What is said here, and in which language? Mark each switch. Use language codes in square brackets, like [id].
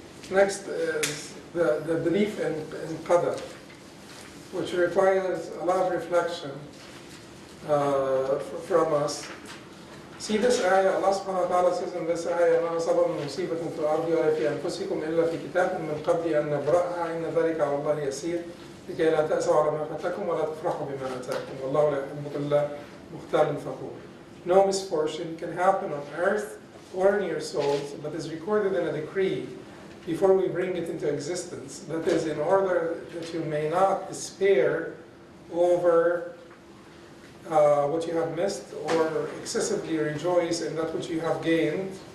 [en] Next is the belief in qadar, which requires a lot of reflection from us. See this ayah, Allah subhanahu wa ta'ala says in this ayah, [ar] مَا أَصَابَ مِن مُّصِيبَةٍ فِي الْأَرْضِ وَلَا فِي أَنفُسِكُمْ إِلَّا فِي كِتَابٍ مِّن قَبْلِ أَن نَّبْرَأَهَا إِنَّ ذَلِكَ عَلَى اللَّهِ يَسِيرٌ لِكَيْ لَا تَأْسَوْا عَلَى مَا فَاتَكُمْ وَلَا تَفْرَحُوا بِمَا آتَاكُمْ وَاللَّهُ لَا يُحِبُّ كُلَّ مُخْتَالٍ فَخُورٍ. [en] No misfortune can happen on earth or in your souls, but is recorded in a decree before we bring it into existence. That is, in order that you may not despair over what you have missed, or excessively rejoice in that which you have gained.